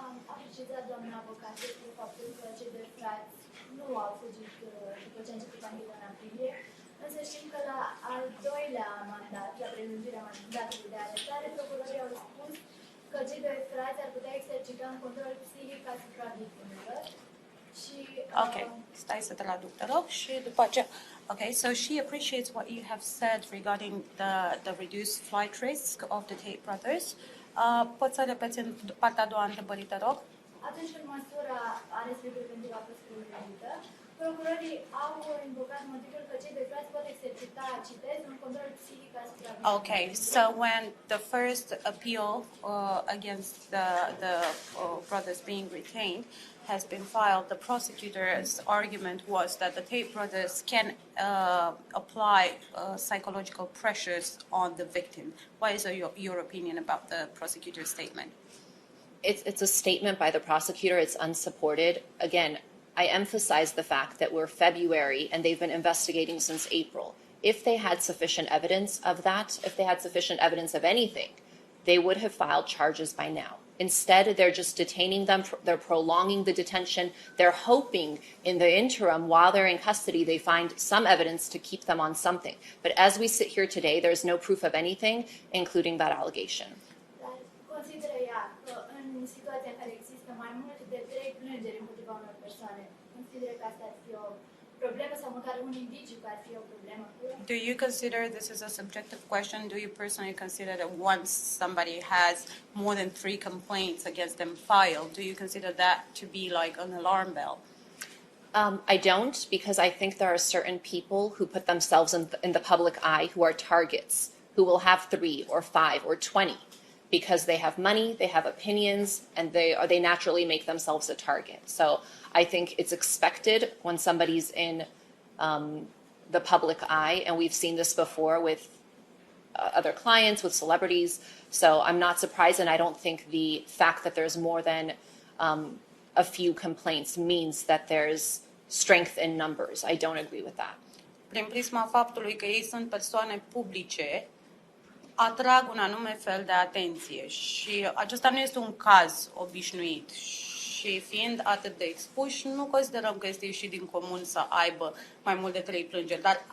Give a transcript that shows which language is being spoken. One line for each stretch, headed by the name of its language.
Romanian: A precizat doamna avocat despre faptul că cei doi frați nu au fugit după ce a început ancheta în aprilie, însă știm că la al doilea mandat, la prelungirea mandatului de arestare, procurorii au spus că cei doi frați ar putea exercita un control psihic asupra victimelor. Și, Okay, stai să traduc, te rog, și după aceea.
English: Okay, so she appreciates what you have said regarding the reduced flight risk of the Tate brothers.
Romanian: Poți să repeți în partea a doua întrebării, te rog? atunci când măsura arestului preventiv a fost prelungită, procurorii au invocat motivul că cei doi frați pot exercita, citez, un control psihic asupra victimelor.
English: Okay, so when the first appeal against the brothers being retained has been filed, the prosecutor's argument was that the Tate brothers can apply psychological pressures on the victim. What is your opinion about the prosecutor's statement? It's a statement by the prosecutor. It's unsupported. Again, I emphasize the fact that we're February and they've been investigating since April. If they had sufficient evidence of that, if they had sufficient evidence of anything, they would have filed charges by now. Instead, they're just detaining them. They're prolonging the detention. They're hoping in the interim, while they're in custody, they find some evidence to keep them on something. But as we sit here today, there's no proof of anything, including that allegation.
Romanian: Dar consideră ea că în situația în care există mai mult de 3 plângeri împotriva unor persoane, consideră că asta ar fi o problemă sau măcar un indiciu că ar fi o problemă?
English: Do you consider this is a subjective question? Do you personally consider that once somebody has more than 3 complaints against them filed, do you consider that to be like an alarm bell? I don't, because I think there are certain people who put themselves in the public eye who are targets, who will have 3 or 5 or 20 because they have money, they have opinions, and they naturally make themselves a target. So I think it's expected when somebody's in the public eye, and we've seen this before with other clients, with celebrities. So I'm not surprised, and I don't think the fact that there's more than a few complaints means that there's strength in numbers. I don't agree with that.
Romanian: Prin prisma faptului că ei sunt persoane publice, atrag un anume fel de atenție și acesta nu este un caz obișnuit și fiind atât de expuși, nu considerăm că este ieșit din comun să aibă mai mult de 3 plângeri,